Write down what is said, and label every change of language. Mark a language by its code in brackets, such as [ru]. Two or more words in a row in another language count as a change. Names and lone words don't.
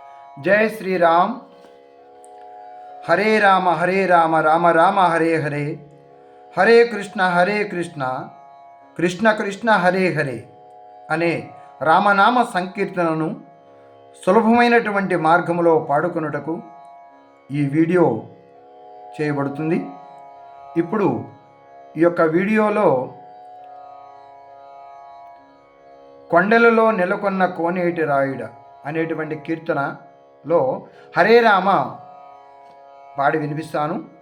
[sa] जय श्री राम। हरे राम राम राम हरे हरे, हरे कृष्ण कृष्ण कृष्ण हरे हरे [te] అనే రామనామ సంకీర్తనను సులభమైనటువంటి మార్గములో పాడుకొనుటకు ఈ వీడియో చేయబడుతుంది. ఇప్పుడు ఈ యొక్క వీడియోలో కొండలలో నెలకొన్న కోనేటి రాయుడ అనేటువంటి కీర్తనలో హరే రామ పాడి వినిపిస్తాను.